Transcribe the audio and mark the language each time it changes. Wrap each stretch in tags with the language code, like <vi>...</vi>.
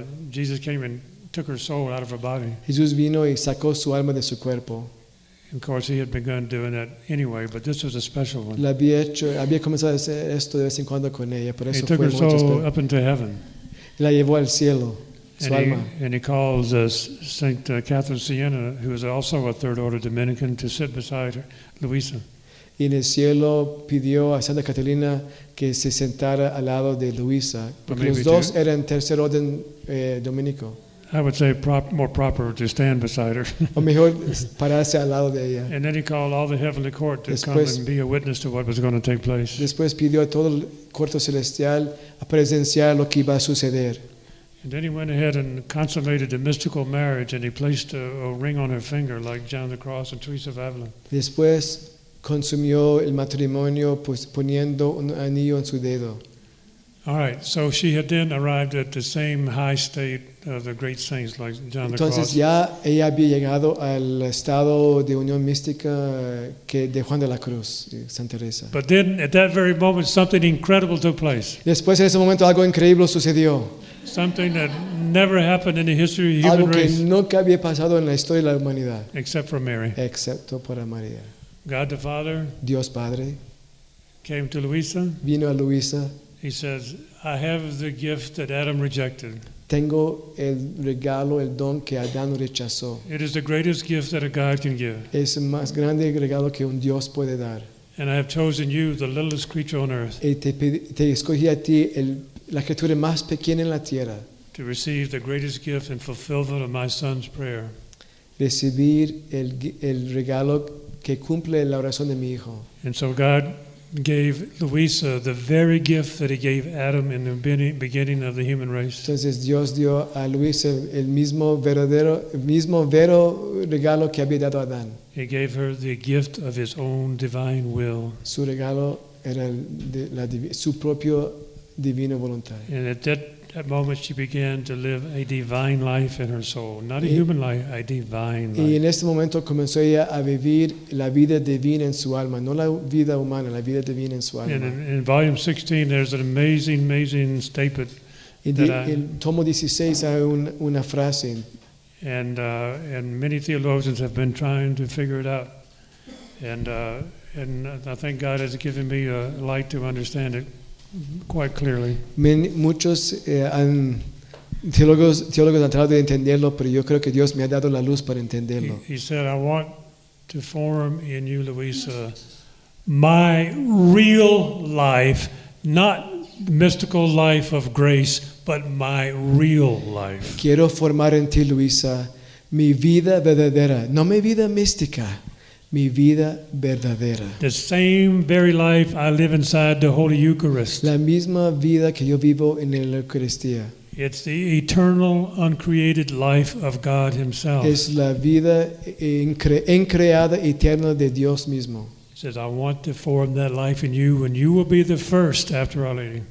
<en>Jesus came and took her soul out of her body.</en> <es>Jesús vino y sacó su alma de su cuerpo.</es> <en>Of course, he had begun doing that anyway, but this was a special one.</en> <es>Había comenzado a hacer esto de vez en cuando con ella, por eso fue mucho especial.</es> <en>He took her soul up into heaven.</en> <es>La llevó al cielo, su alma.</es> <en>And he calls Saint Catherine Siena, who is also a Third Order Dominican, to sit beside her, Luisa.</en> <es>Y en el cielo pidió a Santa Catalina que se sentara al lado de Luisa, porque los dos eran Tercer Orden Dominico.</es> <en>I would say more proper to stand beside her.</en> <es>O mejor pararse al lado de ella.</es> <en>And then he called all the heavenly court to come and be a witness to what was going to take place.</en> <es>Después pidió a todo el cuerpo celestial a presenciar lo que iba a suceder.</es> <en>And then he went ahead and consummated the mystical marriage, and he placed a ring on her finger like John the Cross and Teresa of Avila.</en> <es>Después consumió el matrimonio poniendo un anillo en su dedo.</es> <en>All right, so she had then arrived at the same high state of the great saints like John the Cross.</en> <es>Entonces ya ella había llegado al estado de unión mística que de Juan de la Cruz, Santa Teresa.</es> <en>But then, at that very moment, something incredible took place.</en> <es>Después, en ese momento, algo increíble sucedió.</es> <en>Something that never happened in the history of the human race.</en> <es>Algo que nunca había pasado en la historia de la humanidad.</es> <en>Except for Mary.</en> <es>Excepto para María.</es> <en>God the Father.</en> <es>Dios Padre.</es> <en>Came to Luisa.</en> <es>Vino a Luisa.</es> <en>He says, "I have the gift that Adam rejected."</en> <es>Tengo el regalo, el don que Adán rechazó.</es> <en>It is the greatest gift that a God can give.</en> <es>Es el más grande regalo que un Dios puede dar.</es> <en>And I have chosen you, the littlest creature on earth.</en> <es>Y te escogí a ti, la criatura más pequeña en la tierra.</es> <en>To receive the greatest gift and fulfillment of my son's prayer.</en> <es>Recibir el regalo que cumple la oración de mi hijo.</es> <en>And so God gave Luisa the very gift that he gave Adam in the beginning of the human race.</en> <es>Entonces Dios dio a Luisa el mismo vero regalo que había dado a Adán.</es> <en>He gave her the gift of his own divine will.</en> <es>Su regalo era su propio divino voluntad.</es> <en>And at that moment she began to live a divine life in her soul. Not a human life, a divine life.</en> <es>Y en este momento comenzó ella a vivir la vida divina en su alma. No la vida humana, la vida divina en su alma.</es> <en>And in volume 16 there's an amazing, amazing statement.</en> <es>En tomo 16 hay una frase.</es> <en>And many theologians have been trying to figure it out. And I think God has given me a light to understand it. Quite clearly.</en> <es>Muchos teólogos han tratado de entenderlo, pero yo creo que Dios me ha dado la luz para entenderlo.</es> <en>He said, "I want to form in you, Luisa, my real life, not mystical life of grace, but my real life."</en> <es>Quiero formar en ti, Luisa, mi vida verdadera, no mi vida mística. Mi vida verdadera.</es> <en>The same very life I live inside the Holy Eucharist.</en> <es>La misma vida que yo vivo en la Eucaristía.</es> <en>It's the eternal, uncreated life of God Himself.</en> <es>Es la vida increada eterna de Dios mismo.</es> <en>He says, "I want to form that life in you, and you will be the first after Our Lady."</en>